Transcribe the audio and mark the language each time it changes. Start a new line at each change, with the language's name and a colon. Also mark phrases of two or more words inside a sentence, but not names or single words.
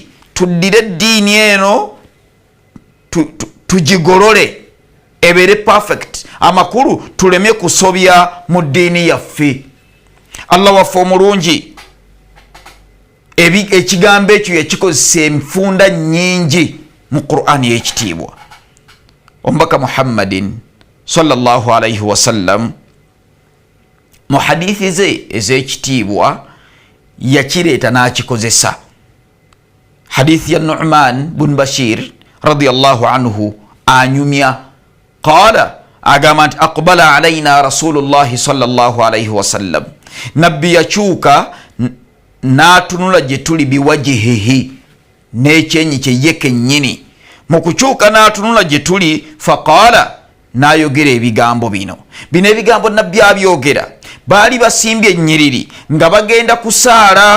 Ganda: Tuddire eddiini eno tugigolole ebeere perfect, amakulu tulemye kusobya mu ddiini yaffe. Allah waffe omulungi ekigambo ekyo yakikozesa enfunda nnyingi mu Qur'ani y'ekitiibwa. Omubaka Muhammadin
Arabic: صلى الله عليه وسلم
Ganda: mu hadithi ze ez'ekitiibwa yakireeta n'akikozesa. hadithi ya Nu'man bin Bashir
Arabic: رضي الله عنه
Ganda: anyumya qala agamba nti
Arabic: أقبل علينا رسول الله صلى الله عليه وسلم,
Ganda: nabbi yakyuka n'atunula gye tuli biwajihihi, n'ekyenyi kye ye kennyini. mu kukyuka n'atunula gye tuli faqala, n'ayogera ebigambo bino ebigambo nabbi abyogera baali basimbye ennyiriri nga bagenda kusaala.